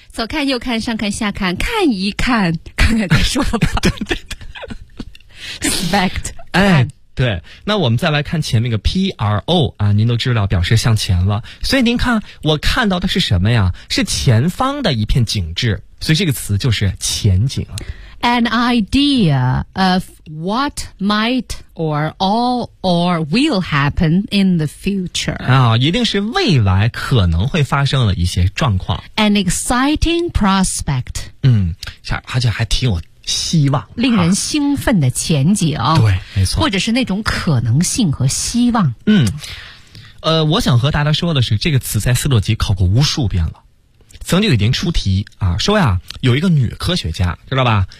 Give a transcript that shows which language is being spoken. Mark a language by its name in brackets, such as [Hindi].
[Chinese] 左看右看，上看下看，看一看，看看再说吧。对对对，spect，哎。对，那我们再来看前面个 PRO 啊，您都知道表示向前了，所以您看我看到的是什么呀，是前方的一片景致，所以这个词就是前景。 [English] An idea of what might or all or will happen in the future [Chinese] 啊，一定是未来可能会发生的一些状况。 [English] An exciting prospect [Chinese] 嗯，而且还挺有希望，令人兴奋的前景、啊、对，没错，或者是那种可能性和希望。嗯，我想和大家说的是，这个词在斯洛吉考过无数遍了，曾经已经出题啊，说呀，有一个女科学家，知道吧？